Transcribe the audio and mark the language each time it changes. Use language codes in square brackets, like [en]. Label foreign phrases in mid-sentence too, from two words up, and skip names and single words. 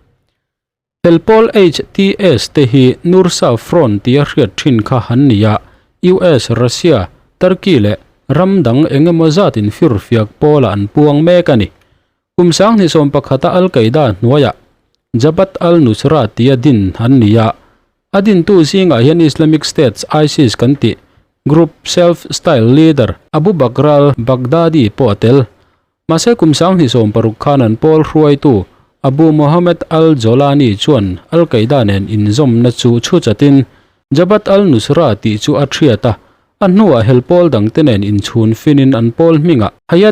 [lus] helpol HTS te hi Nursa Front tia hriat thin kha han nia US Russia Turkey le ramdang engemaw zatin firfiak pola an puang mek ani kumsang ni som pakhata Al-Qaeda hnuaya Jabhat al-Nusra tia din han nia adin tu zinga hian [en] Islamic State [lus] ISIS kanti Group [en] self-style leader [lus] Abu Bakr al-Baghdadi potel mase kumsang hi som paruk khanan pol hruai tu Abu Muhammad al-Jolani chuan Al-Qaeda nen inzom na chu chatin Jabhat al-Nusra ti chu athriata annuwa helpol dang tenen in chhun finin an pol minga Hayat